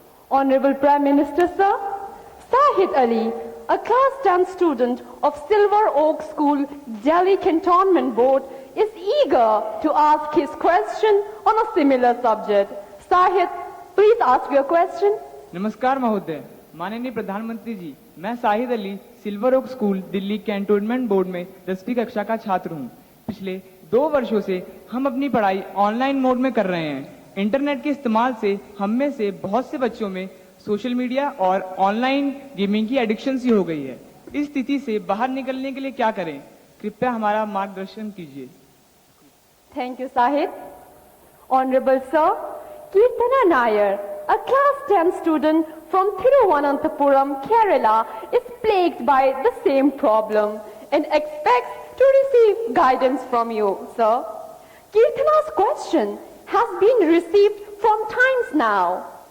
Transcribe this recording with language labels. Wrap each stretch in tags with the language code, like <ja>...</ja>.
<en>Honorable Prime Minister, sir, Sahid Ali, a class 10 student of Silver Oak School, Delhi Cantonment Board, is eager to ask his question on a similar subject. Sahid, please ask your question.</en> <hi>नमस्कार महोदय, माननीय प्रधानमंत्री जी, मैं Shahid Ali silver okay school Delhi cantonment board में 10वीं कक्षा का छात्र हूँ। पिछले 2 वर्षों से हम अपनी पढ़ाई ऑनलाइन मोड में कर रहे हैं। इंटरनेट के इस्तेमाल से हम में से बहुत से बच्चों में सोशल मीडिया और ऑनलाइन गेमिंग की एडिक्शन सी हो गई है। इस स्थिति से बाहर निकलने के लिए क्या करें? कृपया हमारा मार्गदर्शन कीजिए।</hi> <en>Thank you, Sahid. Honorable Sir, Kirtana Nair, a class 10 student from Thiruvananthapuram, Kerala, is plagued by the same problem and expects to receive guidance from you, sir. Kirtana's question has been received from times now.</en>